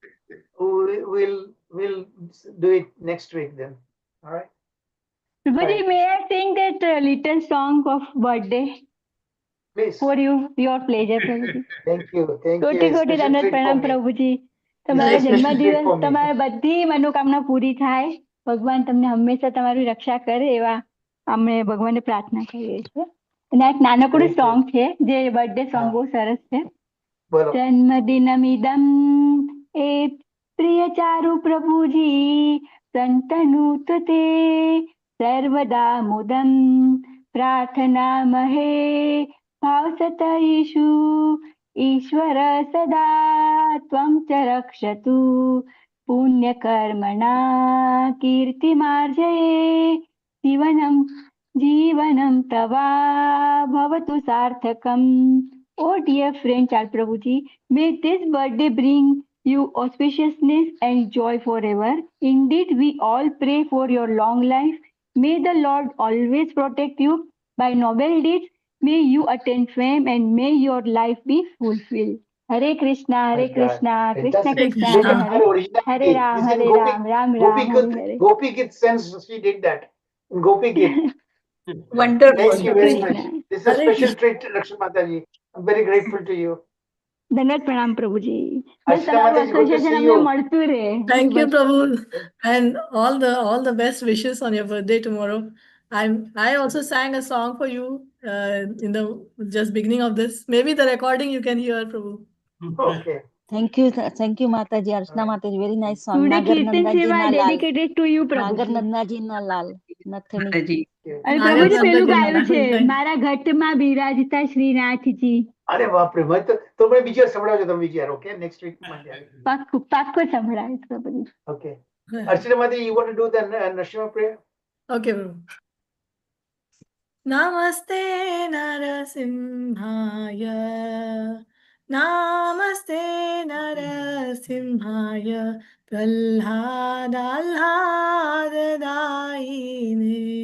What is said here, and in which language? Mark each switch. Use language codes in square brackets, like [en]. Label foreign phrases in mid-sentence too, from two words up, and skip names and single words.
[en] we'll do it next week then. All right. Prabhuji, may I sing that little song of birthday Please. for you? Your pleasure, Prabhuji. Thank you. Thank [gu] કોટી [en] you. [gu] કોટી [en] Special [gu] દંડવત [en] treat for [gu] પ્રણામ [en] me. [gu] પ્રભુજી. [en] This [gu] તમારો [en] is a special treat [gu] જન્મદિવસ [en] for me. [gu] તમારી બધી મનોકામના પૂરી થાય. ભગવાન તમને હંમેશા તમારી રક્ષા કરે એવા અમે ભગવાનને પ્રાર્થના કરીએ છીએ. અને આ એક નાનકડું [en] Thank you. [gu] સોંગ છે જે [en] birthday song [gu] બહુ સરસ છે. બોલો. [sa] જન્મદિનમિદં એ પ્રિય ચારુ પ્રભુજી સંતનુત તે सर्वदा मुदं प्रार्थनामहे भावसतयिषु ईश्वर सदा त्वं च रक्षतु पुण्यकर्मणा कीर्तिमार्जये जीवनं तवा भवतु सार्थकम्. [en] Oh dear friend Chal Prabhuji, may this birthday bring you auspiciousness and joy forever. Indeed, we all pray for your long life. May the Lord always protect you by noble deeds. May you attain fame and may your life be fulfilled. [sa] Hare Krishna, Hare [en] My God. [sa] Krishna, Krishna [en] Fantastic. [sa] Krishna, Krishna. Hare [en] Look at [sa] Hare, [en] her originality. [sa] Hare Ram, [en] This is [sa] Hare [en] in [sa] Ram, Ram Ram, Hare Hare. [en] Gopi Git sense she did that. In Gopi Git. Wonderful. Thank you very [sa] Krishna. [en] much. This is a [sa] Hare [en] special [sa] Krishna. [en] treat, Lakshmi Mataji. I'm very grateful to you. [gu] ધન્યવાદ પ્રણામ પ્રભુજી. બસ [en] Archana [gu] તમારું [en] Mataji, good to [gu] એસોસિએશન [en] see [gu] અમને [en] you. [gu] મળતું રહે. [en] Thank you, [gu] બસ. [en] Prabhu, and all the best wishes on your birthday tomorrow. I also sang a song for you in the just beginning of this. Maybe the recording you can hear, Prabhu. Okay. Thank you, Mataji. Archana Mataji, very nice song. Today [gu] Nagar [en] Kirtan [gu] Nandaji [en] Seva [gu] ના લાલ. [en] dedicated to you [gu] Nagar પ્રભુજી. નંદાજી ના લાલ. નથાણી. અને નાગર પ્રભુજી પેલું નંદાજી ગાયું છે નારાયણ. મારા ઘટમાં બિરાજતા શ્રીનાથજી. અરે બાપરે તો મને બીજી વાર સંભળાવજો તમે બીજી વાર [en] okay next week Monday [gu] પાક્કો સંભળાય પ્રભુજી. [en] ઓકે Archana Mataji, you want to do the Nashima prayer? Okay, Prabhu. [sa] Namaste Narasimhaya. Namaste Narasimhaya. Prahladaladadaine.